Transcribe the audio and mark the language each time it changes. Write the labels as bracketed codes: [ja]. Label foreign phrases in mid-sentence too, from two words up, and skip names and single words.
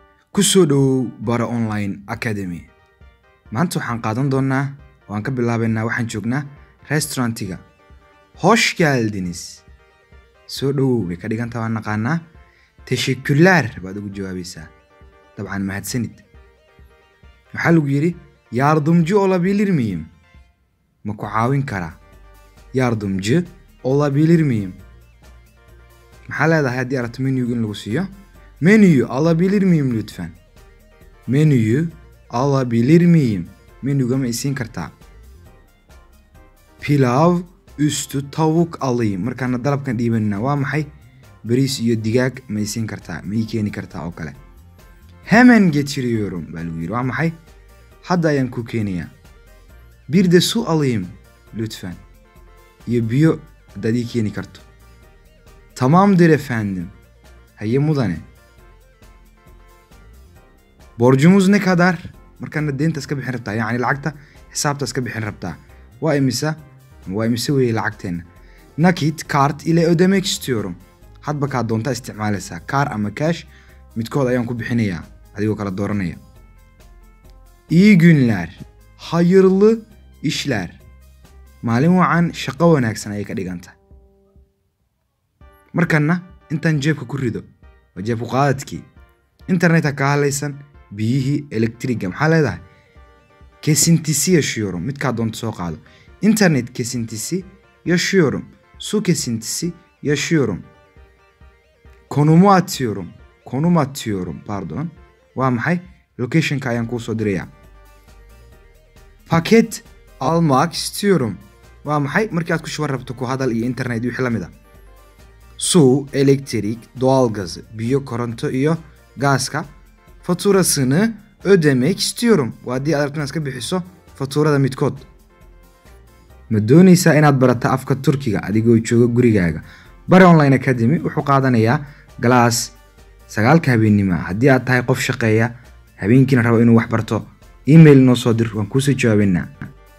[so] Kusoo dhow Bara Online Academy. Maanta waxaan qaadan doonaa oo aan ka bilaabaynaa waxaan joognaa restaurantiga. [tr] Hoş geldiniz. [so] Soo dhow way ka dhigan tahay waan naqaanaa. Teşekkürler baad ugu jawaabaysaa. Dabcan mahadsanid. Maxaa lagu yiri [tr] yardımcı olabilir miyim? [so] Ma ku caawin karaa? [tr] Yardımcı olabilir miyim? [so] Maxaa leedahay haddii aragto menüga in lagu siiyo? [tr] Menüyü alabilir miyim lütfen? Menüyü alabilir miyim? [so] Menüga ma isiin kartaa? [tr] Pilav üstü tavuk alayım. [so] Markaana dalabkan dhiibanina waa maxay? Bariis iyo digaag ma isiin kartaa? Ma ii keeni kartaa oo kale? [tr] Hemen getiriyorum [so] baa lagu yiri. Waa maxay? Hadda ayaan ku keenayaa. [tr] Bir de su alayım lütfen. [so] Iyo biyo haddaad ii keeni karto. [tr] Tamamdır efendim. [so] Haye mudane. [tr] Borcumuz ne kadar? [so] Markaana deynta iska bixin rabtaa. Yani lacagta xisaabta iska bixin rabtaa. Waa imisa weeye lacagteena. [tr] Nakit kart ile ödemek istiyorum. [so] Hadba kaa doonta isticmaalaysaa. Kaar ama cash midkood ayaan ku bixinayaa. Adigoo kala dooranaya. [tr] İyi günler. Hayırlı işler. [so] Maalin wacan shaqo wanaagsan ayay ka dhiganta. Markaana intaan jeebka ku rido. Waa jeeb ku qaadadkii. Internet ka halaysan biyihii elektriga maxaa leedahay? [tr] Kesintisi yaşıyorum. [so] Midkaa doonta soo qaado. [tr] İnternet kesintisi yaşıyorum. Su kesintisi yaşıyorum. Konum atıyorum pardon. [so] Waa maxay? Locationka ayaan kuu soo dirayaa. [tr] Paket almak istiyorum. [so] Waa maxay? Markii aad ku shuban rabto ku hadal iyo internet wixii la mid ah. [tr] Su, elektrik, doğalgazı, [so] biyo, koronto iyo gaaska [tr] faturasını ödemek istiyorum. [so] Waa haddii aad rabto iska bixiso faturada midkood. Ma doonaysaa inaad barato afka Turkiga adigoo jooga gurigaaga? Bara Online Academy wuxuu qaadanayaa galaas 9 habeenimo. Haddii aad tahay qof shaqeeya habeenkiina rabo inuu wax barto email noo soo dir waan kuu soo jawaabaynaa.